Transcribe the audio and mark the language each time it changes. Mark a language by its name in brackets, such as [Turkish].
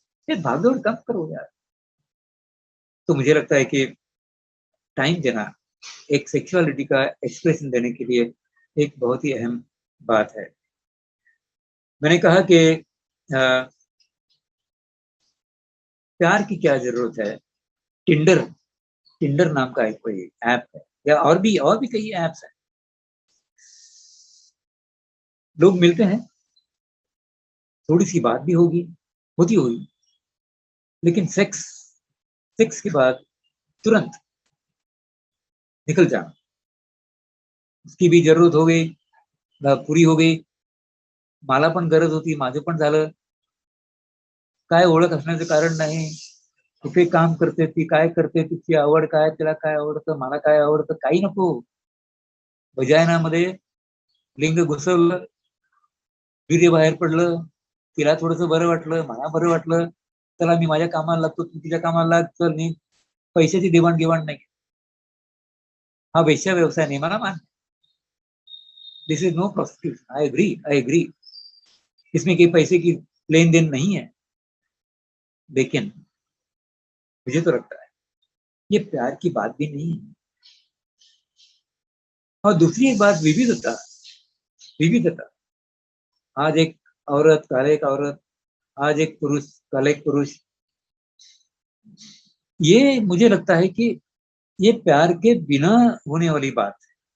[Hindi] ये भागदौड़ कम करो यार। तो मुझे लगता है कि टाइम देना एक सेक्सुअलिटी का एक्सप्रेशन देने के लिए एक बहुत ही अहम बात है। मैंने कहा कि प्यार की क्या जरूरत है। टिंडर नाम का एक कोई ऐप है, या और भी कई ऐप्स हैं। लोग मिलते हैं, थोड़ी सी बात भी होती होगी, लेकिन सेक्स के बाद तुरंत निकल जाना, उसकी भी जरूरत हो गई, [Marathi] पूरी हो गई, मला पण गरज होती, माझं पण झालं, काय ओळख असण्याचं कारण नाही, कुठे काम करते ती, काय करते, तिची आवड काय, तिला काय आवडतं, मला काय आवडतं, काही नको। वजायनामध्ये लिंग घुसवलं, वीर्य बाहेर पडलं, तिला थोडंसं बरं वाटलं, मला बरं वाटलं, चला मी माझ्या कामाला लागतो, तू तिच्या कामाला लाग, चल, मी पैशाची देवाणघेवाण नाही, हा वेश्या व्यवसाय नाही, मला मान। [English] This is no prostitution. I agree. [Hindi] इसमें कोई पैसे की लेन देन नहीं है, लेकिन मुझे तो लगता है ये प्यार की बात भी नहीं है। और दूसरी एक बात, विविधता। विविधता, आज एक औरत, कल एक औरत, आज एक पुरुष, कल एक पुरुष, ये मुझे लगता है कि ये प्यार के बिना होने वाली बात है।